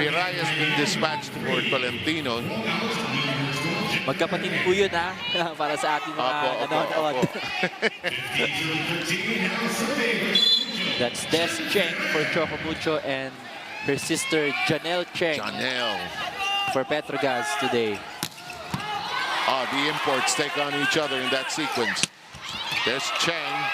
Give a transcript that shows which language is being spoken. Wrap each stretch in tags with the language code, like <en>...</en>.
<en>Viray has been dispatched for Tolentino.</en> <tl>Magkapatid po yun, ha? Para sa ating mga nanonood.</tl> <en>That's Des Cheng for CHOCU MUCHO and her sister Janelle Cheng for Petro Gazz today. The imports take on each other in that sequence. There's Cheng.</en>